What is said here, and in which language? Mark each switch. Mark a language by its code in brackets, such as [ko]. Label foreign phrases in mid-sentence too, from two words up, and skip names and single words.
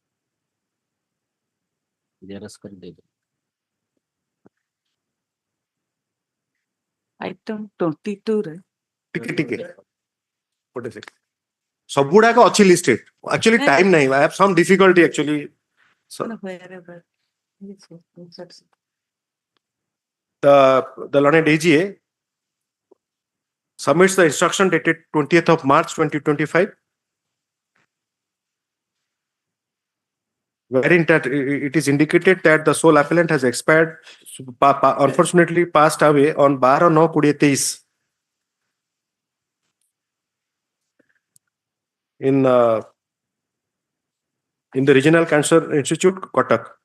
[hi] जेरस कर दे [en] item 22 रे [or] ଟିକେ ଟିକେ ଗୋଟେ second. ସବୁଗୁଡାକ ଅଛି listed. [en] Actually time [or] ନାହିଁ. [en] I have some difficulty actually. So wherever yes, yes. the learned AGA submits the instruction dated 20th of March 2025, wherein that it is indicated that the sole appellant has expired, unfortunately passed away on 12/9/2023 in the Regional Cancer Institute, Kotak.